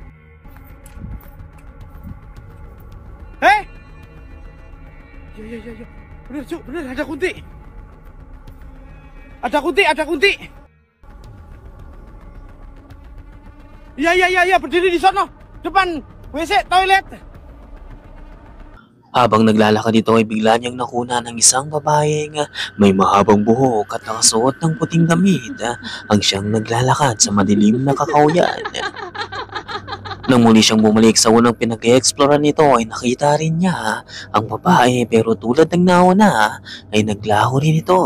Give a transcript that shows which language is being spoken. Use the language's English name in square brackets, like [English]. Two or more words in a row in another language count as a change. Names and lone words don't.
[Indonesian] Ya. Bener cuk, bener ada kunti. Ada kunti, ada kunti. Iya, berdiri di sono. Depan WC, toilet. [Filipino] Habang naglalakad ito ay bigla niyang nakuna ng isang babaeng may mahabang buhok at nakasuot ng puting damit ang siyang naglalakad sa madilim na kakauyan. Nang muli siyang bumalik sa unang pinag-e-explore nito ay nakita rin niya ang babae pero tulad ng nauna ay naglaho rin ito.